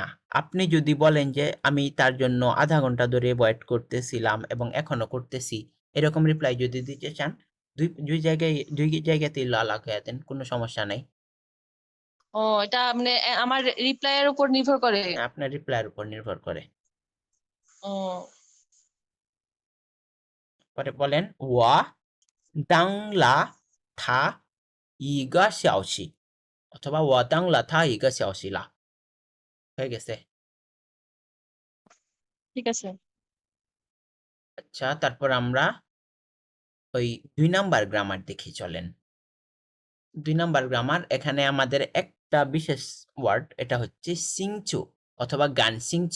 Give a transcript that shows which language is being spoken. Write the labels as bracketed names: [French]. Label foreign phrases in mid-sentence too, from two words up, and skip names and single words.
[Bangla] আপনি যদি বলেন যে আমি তার জন্য আধা ঘন্টা ধরে ওয়েট করতেছিলাম এবং এখনো করতেছি, এরকম রিপ্লাই যদি দিতে চান দুই জায়গাতেই লা লাগায়া দেন, কোনো সমস্যা নাই। ও এটা মানে আমার রিপ্লাইয়ের উপর নির্ভর করে। আপনার রিপ্লাইয়ের উপর নির্ভর করে। ও পরে বলেন [Chinese] 我当了他一个小时 [Bangla] অথবা [Chinese] 我当了他一个小时了। [Bangla] হয়ে গেছে। ঠিক আছে। আচ্ছা, তারপর আমরা ওই 2 নাম্বার গ্রামার দেখি চলেন। 2 নাম্বার গ্রামার, এখানে আমাদের একটা বিশেষ ওয়ার্ড, এটা হচ্ছে সিংচু অথবা [Chinese] 感兴趣.